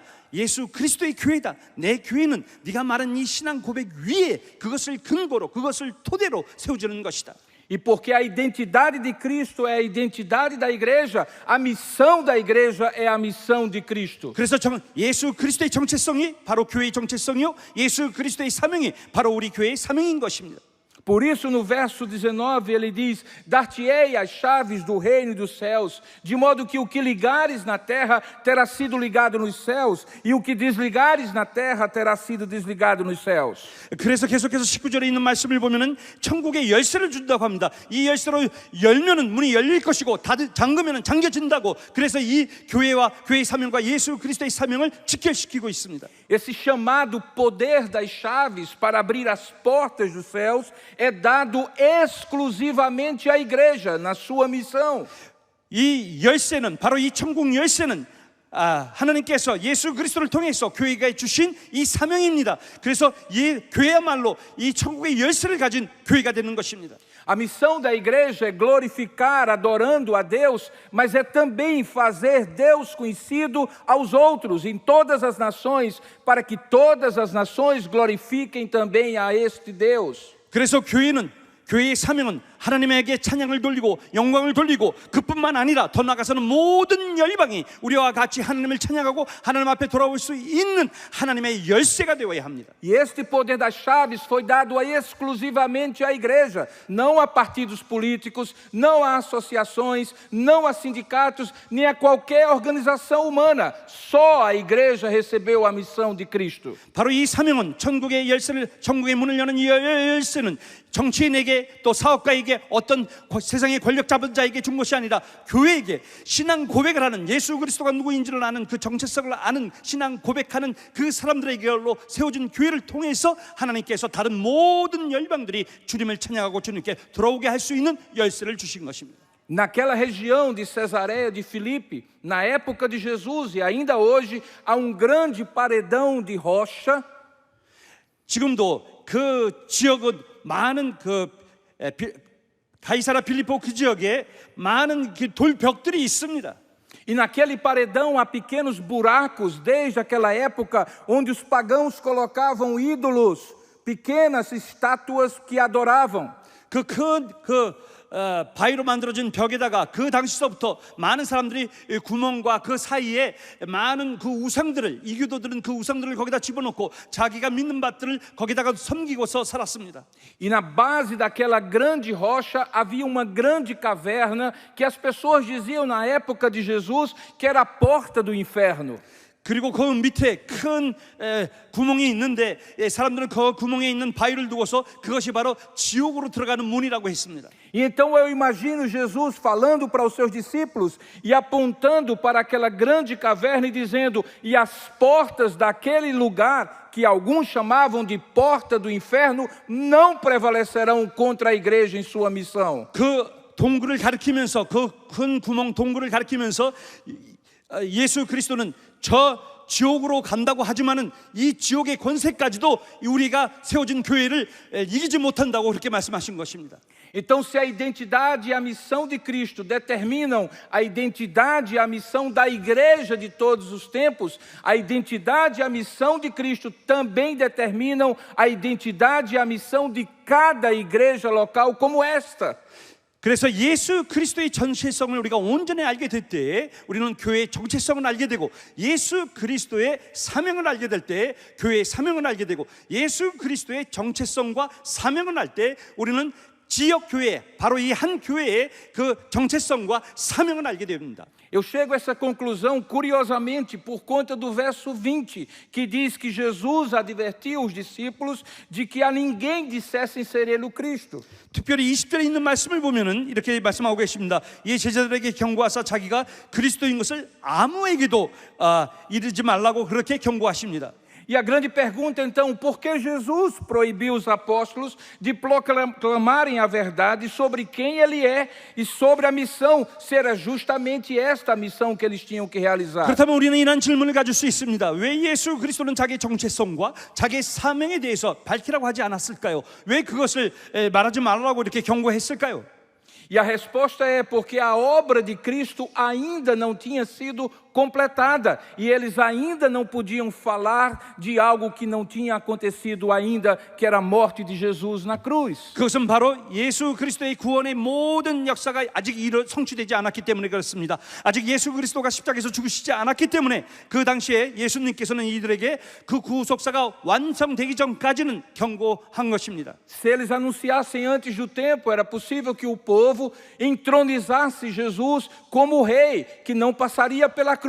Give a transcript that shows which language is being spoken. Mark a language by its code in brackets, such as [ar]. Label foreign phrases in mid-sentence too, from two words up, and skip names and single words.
[ko] 예수 그리스도의 교회다. 내 교회는 네가 말한 이 신앙 고백 위에 그것을 근거로 그것을 토대로 세워지는 것이다. [pt] E porque a identidade de Cristo é a identidade da igreja, a missão da igreja é a missão de Cristo. [ko] 그래서 예수 그리스도의 정체성이 바로 교회의 정체성이요, 예수 그리스도의 사명이 바로 우리 교회의 사명인 것입니다. [pt] Por isso, no verso 19, ele diz: dar-te-ei as chaves do reino dos céus, de modo que o que ligares na terra terá sido ligado nos céus, e o que desligares na terra terá sido desligado nos céus. [ko] 그래서 계속해서 19절에 있는 말씀을 보면은 천국의 열쇠를 준다고 합니다. 이 열쇠로 열면은 문이 열릴 것이고 잠그면은 잠겨진다고. 그래서 이 교회와 교회의 사명과 예수 그리스도의 사명을 직결시키고 있습니다. [pt] Esse chamado poder das chaves para abrir as portas dos céus é dado exclusivamente à igreja na sua missão. [ko] 이 열쇠는 바로 이 천국 열쇠는 하나님께서 예수 그리스도를 통해서 교회가 주신 이 사명입니다. 그래서 이 교회야말로 이 천국의 열쇠를 가진 교회가 되는 것입니다. [pt] A missão da igreja é glorificar, adorando a Deus, mas é também fazer Deus conhecido aos outros, em todas as nações, para que todas as nações glorifiquem também a este Deus. [ko] 그래서 교회의 사명은 하나님에게 찬양을 돌리고 영광을 돌리고 그뿐만 아니라 더 나아가서는 모든 열방이 우리와 같이 하나님을 찬양하고 하나님 앞에 돌아올 수 있는 하나님의 열쇠가 되어야 합니다. [pt] E este poder das chaves foi dado exclusivamente à igreja, não a partidos políticos, não a associações, não a sindicatos, nem a qualquer organização humana. Só a igreja recebeu a missão de Cristo. [ko] 바로 이 사명은 천국의 문을 여는 이 열쇠는 정치인에게 또 사업가에게 어떤 세상의 권력 잡은 자에게 준 것이 아니라 교회에게 신앙 고백을 하는 예수 그리스도가 누구인지를 아는 그 정체성을 아는 신앙 고백하는 그 사람들에게로 세워진 교회를 통해서 하나님께서 다른 모든 열방들이 주님을 찬양하고 주님께 돌아오게 할 수 있는 열쇠를 주신 것입니다. [pt] Naquela região de Cesareia de Filipe, na época de Jesus e ainda hoje, há grande paredão de rocha. [ko] 지금도 그 지역은 많은 가이사라 빌립보 그 지역에 많은 돌벽들이 있습니다. [pt] E naquele paredão há pequenos buracos desde aquela época onde os pagãos colocavam ídolos, pequenas estátuas que adoravam. [ko] 바위로 만들어진 벽에다가 그 당시서부터 많은 사람들이 구멍과 그 사이에 많은 그 우상들을, 이교도들은 그 우상들을 거기다 집어넣고 자기가 믿는 밭들을 거기다가 섬기고서 살았습니다. [pt] E na base daquela grande rocha havia uma grande caverna que as pessoas diziam na época de Jesus que era a porta do inferno. [ko] 그리고 그 밑에 큰 구멍이 있는데 사람들은 그 구멍에 있는 바위를 두고서 그것이 바로 지옥으로 들어가는 문이라고 했습니다. [pt] E então eu imagino Jesus falando para os seus discípulos e apontando para aquela grande caverna e dizendo: e as portas daquele lugar que alguns chamavam de porta do inferno não prevalecerão contra a igreja em sua missão. [ko] 그 동굴을 가리키면서 그 큰 구멍 동굴을 가리키면서 예수 그리스도는 저 지옥으로 간다고 하지만은 이 지옥의 권세까지도 우리가 세워진 교회를 이기지 못한다고 그렇게 말씀하신 것입니다. [pt] Então, se a identidade e a missão de Cristo determinam a identidade e a missão da igreja de todos os tempos, a identidade e a missão de Cristo também determinam a identidade e a missão de cada igreja local como esta. [ko] 그래서 예수 그리스도의 전체성을 우리가 온전히 알게 될 때 우리는 교회의 정체성을 알게 되고, 예수 그리스도의 사명을 알게 될 때 교회의 사명을 알게 되고, 예수 그리스도의 정체성과 사명을 알 때 우리는 지역 교회, 바로 이 한 교회의 그 정체성과 사명을 알게 됩니다. [pt] Eu chego a essa conclusão curiosamente por conta do verso 20, que diz que Jesus advertiu os discípulos de que a ninguém dissessem ser ele o Cristo. [ko] 특별히 20절에 있는 말씀을 보면은 이렇게 말씀하고 계십니다. 이 제자들에게 경고하사 자기가 그리스도인 것을 아무에게도 이르지 말라고 그렇게 경고하십니다. [pt] E a grande pergunta então, por que Jesus proibiu os apóstolos de proclamarem a verdade sobre quem ele é e sobre a missão, se era justamente esta a missão que eles tinham que realizar? [ko] 그렇다면 우리는 이런 질문을 가질 수 있습니다. 왜 예수 그리스도는 자기의 정체성과 자기의 사명에 대해서 밝히라고 하지 않았을까요? 왜 그것을 말하지 말라고 이렇게 경고했을까요? [pt] E a resposta é porque a obra de Cristo ainda não tinha sido completada e eles ainda não podiam falar de algo que não tinha acontecido ainda, que era a morte de Jesus na cruz. [ko] 그것은 바로 예수 그리스도의 구원의 모든 역사가 아직 성취되지 않았기 때문에 그렇습니다. 아직 예수 그리스도가 십자가에서 죽으시지 않았기 때문에 그 당시에 예수님께서는 이들에게 그 구속사가 완성되기 전까지는 경고한 것입니다. [pt] Se eles anunciassem antes do tempo, era possível que o povo entronizasse Jesus como rei, que não passaria pela cruz.